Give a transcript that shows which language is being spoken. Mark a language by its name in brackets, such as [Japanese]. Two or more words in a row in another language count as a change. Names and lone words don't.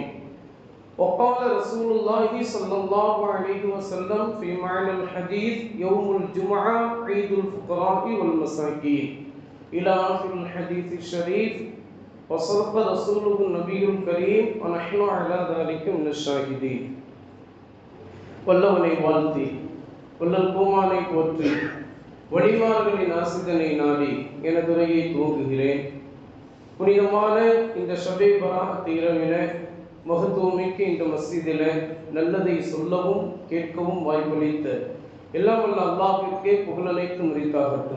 [Arabic] وقال رسول الله صلى الله عليه وسلم في معنى الحديث: يوم الجمعة عيد الفقراء والمساكين، إلى آخر الحديث الشريف. وصدق رسوله النبي الكريم ونحن على ذلك من الشاهدين. [Tamil] வல்லவனை வாழ்த்தி வல்லல் கோமானை போற்றி வழிமார்களின் ஆசிதனை நாடி எனது உரையை துவங்குகிறேன். புனிதமான இந்த ஷபே பராத் இரவில மகத்துவமிக்க இந்த மஸ்ஜிதில் நல்லதை சொல்லவும் கேட்கவும் வாய்ப்பளித்த எல்லாம் வல்ல அல்லாஹ்விற்கே புகழனைத்து முறித்தாகட்டும்.